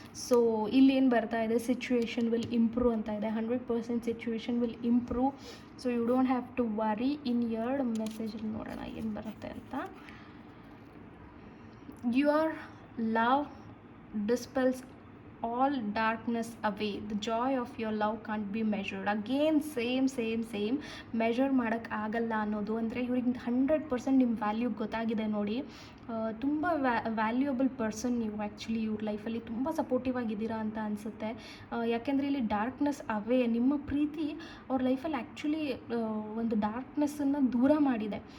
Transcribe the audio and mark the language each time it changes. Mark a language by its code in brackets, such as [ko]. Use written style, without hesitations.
[kn] So ಇಲ್ಲಿ ಏನು ಬರ್ತಾ ಇದೆ, [en] situation will improve [kn] ಅಂತ ಇದೆ. [en] 100% situation will improve. So you don't have to worry. [kn] ಇನ್ 2 ಮೆಸೇಜಲ್ಲಿ ನೋಡೋಣ ಏನು ಬರುತ್ತೆ ಅಂತ. [en] Your love dispels all darkness away. The joy of your love can't be measured. [kn] Again same measure ಮಾಡೋಕ್ಕೆ ಆಗಲ್ಲ ಅನ್ನೋದು. ಅಂದರೆ ಇವ್ರಿಗೆ 100% ನಿಮ್ಮ ವ್ಯಾಲ್ಯೂ ಗೊತ್ತಾಗಿದೆ ನೋಡಿ. ತುಂಬ [en] valuable person [kn] ನೀವು. ಆ್ಯಕ್ಚುಲಿ ಇವ್ರ ಲೈಫಲ್ಲಿ ತುಂಬ ಸಪೋರ್ಟಿವ್ ಆಗಿದ್ದೀರಾ ಅಂತ ಅನಿಸುತ್ತೆ. ಯಾಕೆಂದರೆ ಇಲ್ಲಿ ಡಾರ್ಕ್ನೆಸ್ ಅವೇ, ನಿಮ್ಮ ಪ್ರೀತಿ ಅವ್ರ ಲೈಫಲ್ಲಿ ಆ್ಯಕ್ಚುಲಿ ಒಂದು ಡಾರ್ಕ್ನೆಸ್ಸನ್ನು ದೂರ ಮಾಡಿದೆ.